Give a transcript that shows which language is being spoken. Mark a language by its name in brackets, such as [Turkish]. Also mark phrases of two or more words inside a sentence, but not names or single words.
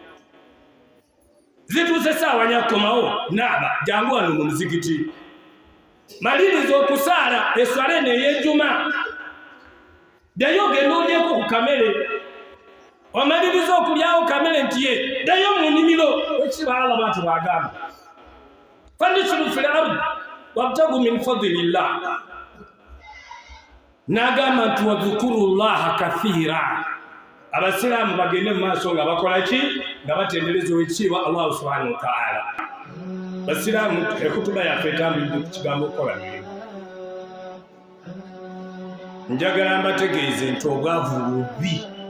[Ganda] Zituuse saawa nyakomawo naaba jangu wano mu muzikiti. Maliriza okusaala eswala eno ey'ejjuma. Ddayo ogende olyeko ku kamere. Omaliriza okulyawo kamere nti ye ddayo mu nnimiro. Weekitiibwa Allah bw'atyo bw'agamba. [Arabic] فانتشروا في الأرض وابتغوا من فضل الله. [Ganda] n'agamba nti [Arabic] واذكروا الله كثيرا. [Ganda] Abasiraamu bagende mu maaso nga bakola ki? Nga batendereza ow'ekitiibwa Allah [Arabic] سبحانه وتعالى. [Ganda] Basiraamu ekutuba yaffe etambulidde ku kigambo okukola mirimu. Njagala mbategeeze nti obwavu bubi.